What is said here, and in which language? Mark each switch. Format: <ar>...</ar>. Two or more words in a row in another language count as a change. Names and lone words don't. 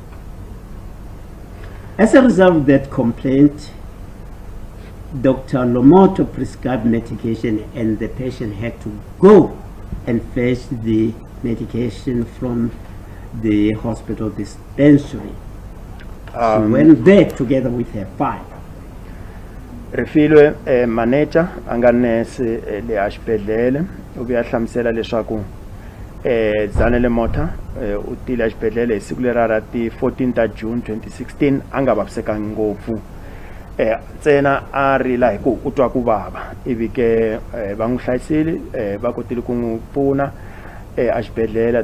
<en>As a result of that complaint, Dr. Lomoto prescribed medication and the patient had to go and fetch the medication from the hospital dispensary. She went there together with her file.</en> <ts>Refilwe manager anga nurse le xibedhlele u vuya hlamusela leswaku Zanele Mota u tile xibedhlele hi siku lera ra ti 14 ta June 2016 anga vavisekangi ngopfu ntsena a rila hi ku utwa ku vava ivi ke va n'wi hlayisile va kotile ku n'wi pfuna exibedhlele.</ts>